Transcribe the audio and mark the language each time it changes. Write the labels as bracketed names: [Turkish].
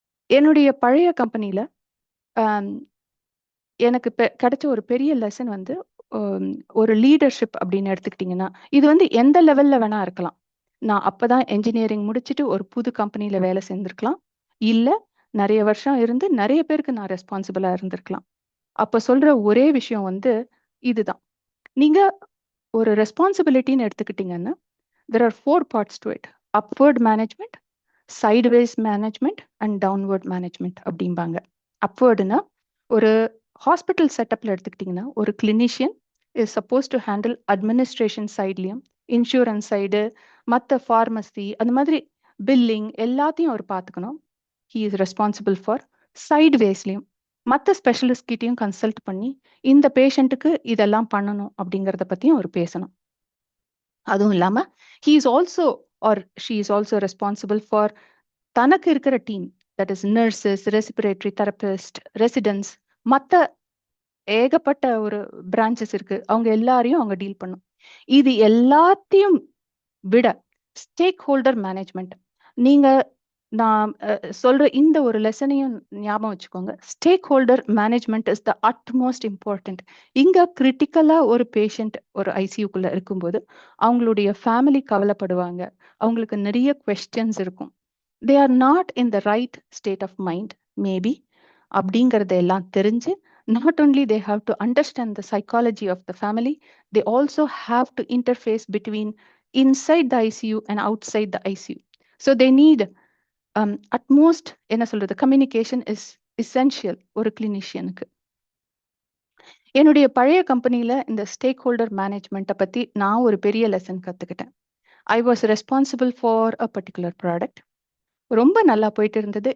[Tamil] என்னுடைய பழைய கம்பெனியில எனக்கு கிடைச்ச ஒரு பெரிய லெசன் வந்து ஒரு லீடர்ஷிப் அப்படின்னு எடுத்துக்கிட்டிங்கன்னா, இது வந்து எந்த லெவல்ல வேணா இருக்கலாம். நான் அப்பதான் என்ஜினியரிங் முடிச்சுட்டு ஒரு புது கம்பெனில வேலை செஞ்சிருக்கலாம், இல்ல நிறைய வருஷம் இருந்து நிறைய பேருக்கு நான் ரெஸ்பான்சிபிளா இருந்திருக்கலாம். அப்ப சொல்ற ஒரே விஷயம் வந்து இதுதான். நீங்க ஒரு ரெஸ்பான்சிபிலிட்டின்னு எடுத்துக்கிட்டீங்கன்னா [English] there are 4 parts to it: upward management, sideways management and downward management [Tamil] அப்படிம்பாங்க. upwardனா ஒரு ஹாஸ்பிட்டல் செட்டப்ல எடுத்துக்கிட்டிங்கன்னா ஒரு clinician [English] is supposed to handle [Tamil] administration சைட்லையும் insurance side மற்ற ஃபார்மசி அந்த மாதிரி பில்லிங் எல்லாத்தையும் அவர் பார்த்துக்கணும். [English] he is responsible for [Tamil] சைட்வேஸ்லையும் மற்ற ஸ்பெஷலிஸ்ட் கிட்டையும் கன்சல்ட் பண்ணி இந்த பேஷண்ட்டுக்கு இதெல்லாம் பண்ணணும் அப்படிங்கிறத பற்றியும் அவர் பேசணும். அதுவும் இல்லாம [English] he is also or she is also responsible for [Tamil] தனக்கு இருக்கிற team, that is nurses, respiratory therapist, residents, மற்ற ஏகப்பட்ட ஒரு பிரான்ச்சஸ் இருக்கு, அவங்க எல்லாரையும் அவங்க டீல் பண்ணும். இது எல்லாத்தையும் விட ஸ்டேக் ஹோல்டர் மேனேஜ்மெண்ட், நீங்க நான் சொல்ற இந்த ஒரு லெசனையும் ஞாபகம் வச்சுக்கோங்க. Stack holder management [English] Is the utmost important. [Tamil] இங்க கிரிட்டிக்கலா ஒரு பேஷண்ட் ஒரு ஐசியூக்குள்ள இருக்கும்போது அவங்களுடைய ஃபேமிலி கவலைப்படுவாங்க, அவங்களுக்கு நிறைய கொஸ்டின்ஸ் இருக்கும். [English] They are not in the right state of mind maybe. [Tamil] அப்படிங்கறத எல்லாம் தெரிஞ்சு [English] not only they have to understand the psychology of the family, they also have to interface between inside the ICU and outside the ICU. So they need utmost [Tamil] என்ன சொல்றது [English] communication is essential [Tamil] ஒரு கிளினிஷியனுக்கு. என்னுடைய பழைய கம்பெனில இந்த stack holder மேனேஜ்மெண்ட்டை பத்தி நான் ஒரு பெரிய லெசன் கத்துக்கிட்டேன். [English] I was responsible for a particular product. [Tamil] ரொம்ப நல்லா போயிட்டு இருந்தது.